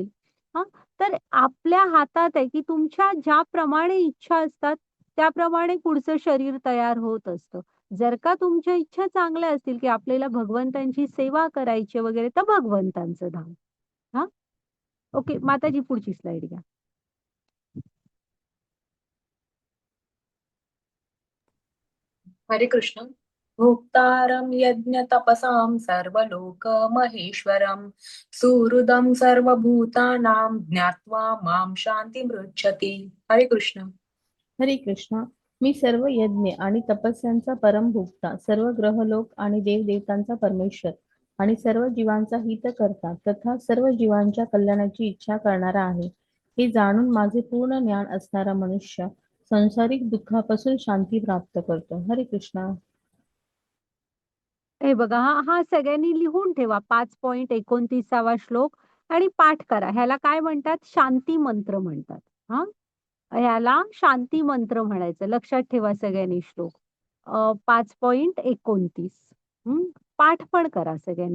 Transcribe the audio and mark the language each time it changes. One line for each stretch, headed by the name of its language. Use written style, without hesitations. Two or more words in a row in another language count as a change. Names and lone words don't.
Marathi: हां, तर आपल्या हातात आहे, की तुमच्या ज्याप्रमाणे इच्छा असतात, त्याप्रमाणे पुढचं शरीर तयार होत असतं. जर का तुमच्या इच्छा चांगल्या असतील, की आपल्याला भगवंतांची सेवा करायची वगैरे, तर भगवंतांचं धाम. हां. ओके. माताजी पुढची स्लाईड घ्या. हरे कृष्ण.
Sanskrit: भोक्तारं यज्ञतपसां सर्वलोकमहेश्वरं सुहृदं सर्वभूतानां ज्ञात्वा मां शान्तिमृच्छति.
Marathi: हरे कृष्ण. हरे कृष्ण. मी सर्व यज्ञ आणि तपस्यांचा परमभोक्ता, सर्व ग्रहलोक आणि देवदेवतांचा परमेश्वर आणि सर्व जीवांचा हित करता तथा सर्व जीवांच्या कल्याणाची इच्छा करणारा आहे. हे जाणून माझे पूर्ण ज्ञान असणारा मनुष्य संसारिक दुःखापासून शांती प्राप्त करतो. हरे कृष्ण. हे बघा हा हा सगळ्यांनी लिहून ठेवा 5.29 श्लोक आणि पाठ करा. ह्याला काय म्हणतात? शांती मंत्र म्हणतात. हां. ह्याला शांती मंत्र म्हणायचं. लक्षात ठेवा सगळ्यांनी श्लोक. 5.29 हं. पाठ पण करा सगळ्यांनी.